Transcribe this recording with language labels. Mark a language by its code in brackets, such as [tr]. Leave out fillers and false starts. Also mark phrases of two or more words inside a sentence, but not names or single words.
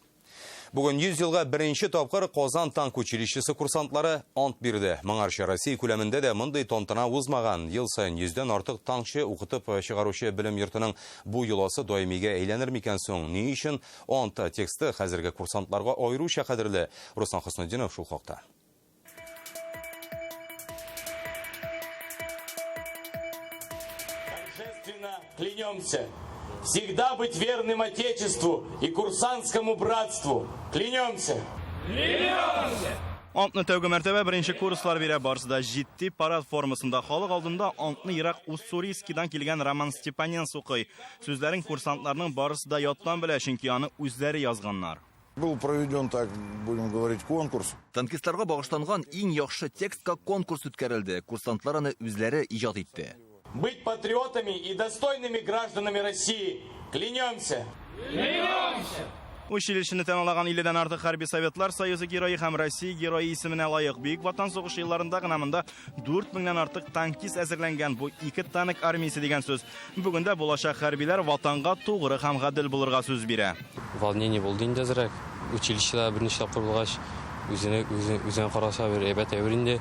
[tt] Бүген 100 елга беренче тапкыр Казан танк училищесы курсантлары ант бирде. Моңарча Россия күләмендә дә мондый тантана узмаган. Ел сайын 100дән артык танкчы укытып чыгаручы белем йортының бу юласы даимигә әйләнер микән соң? Ни өчен ант тексты хәзерге курсантларга аеруча кадерле? Руслан Хөснетдинов шул хакта. [ru] Клянемся всегда быть верным Отечеству и курсантскому братству. Клянемся! Клянемся! [tt] Антны тәүге мәртәбә беренче курслар бирә барысында җитди парад формасында халык алдында антны Ирак Уссурийскидан килгән Роман Степаненс укый. Сүзләрен курсантларның барысы да яттан белә, чөнки аны үзләре язганнар. [ru] Был проведен, так будем говорить, конкурс. [tt] Танкистларга багышланган иң яхшы текстка конкурс үткәрелде. Курсантлар аны үзләре иҗат итте. [ru] Быть патриотами и достойными гражданами России. Клянемся! Клянемся! [tt] Училищены тәмамлаган 50дән артык хәрби советлар союзы герое һәм Россия герое исеменә лаек. Бөек ватан сугышы елларында гына монда 4000дән артык танкист әзерләнгән. Бу ике танк армиясе дигән сүз. Бүген дә булачак хәрбиләр ватанга тугры һәм гадел булырга сүз бирә. Волнение булды инде әзрәк. Училищеда берничә тапкыр булгач, үзенә караса бер әйбәт әверинде.